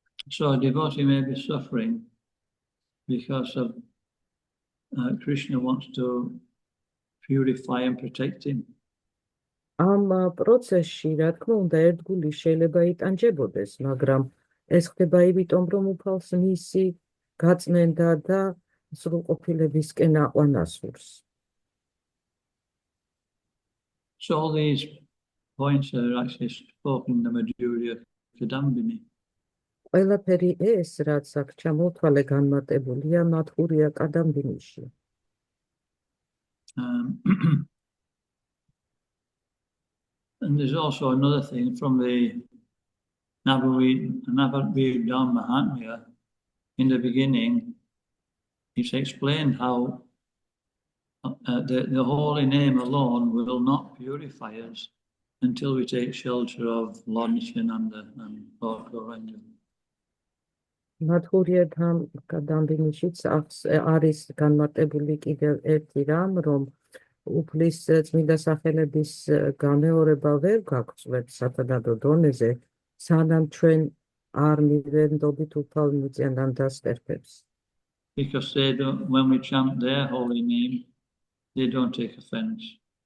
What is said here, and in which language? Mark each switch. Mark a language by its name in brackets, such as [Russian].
[English] So a devotee may be suffering because of Krishna wants to purify and protect him. [Georgian] ამ პროცესში, რა თქმა უნდა, ერთგული შეიძლება იტანჯებოდეს, მაგრამ ეს ხდება იმიტომ, რომ უფალს მისი გაწმენდა და სრულყოფილებისკენ აყვანასურს. [English] So all these points are actually spoken in the Madhurya Kadambini. [Georgian] ყველაფერი ეს, რაც აქ ჩამოთვალე, განმარტებულია მადჰურია კადამბინიში. [English] And there's also another thing from the Navadvipam Mahatmya. In the beginning, it's explained how the holy name alone will not purify us until we take shelter of Lord Nityananda and Lord Gauranga. [Georgian] მადჰურია კადამბინიშიც არის განმარტებული კიდევ ერთი რამ, რომ უფლის წმინდა სახელების გამეორება ვერ გაგწევთ სათადადო დონეზე, სანამ ჩვენ არ მივენდობით უფალ ნიციანანდას სტერფებს. [English] Because they don't, when we chant their holy name, they don't take offense.